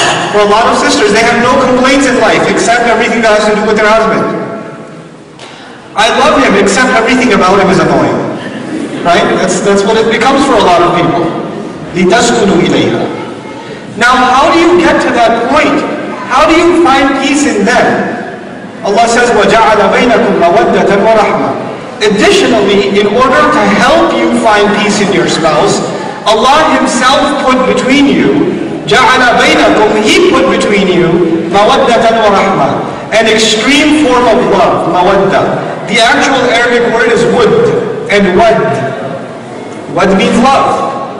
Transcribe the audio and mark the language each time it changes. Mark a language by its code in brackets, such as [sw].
[en] For a lot of sisters, they have no complaints in life except everything that has to do with their husband. I love him except everything about him is annoying. Right? That's what it becomes for a lot of people. [ar] لِتَسْكُنُوا إِلَيْهَا. [en] Now, how do you get to that point? How do you find peace in them? Allah says, [ar] وَجَعَلَ بَيْنَكُمْ مَوَدَّةً وَرَحْمَةً. [en] Additionally, in order to help you find peace in your spouse, Allah Himself put between you, [ar] جَعَلَ بَيْنَكُمْ, [en] He put between you, [ar] مَوَدَّةً وَرَحْمَةً, [en] an extreme form of love, mawadda. The actual Arabic word is wud and wad. Wad means love.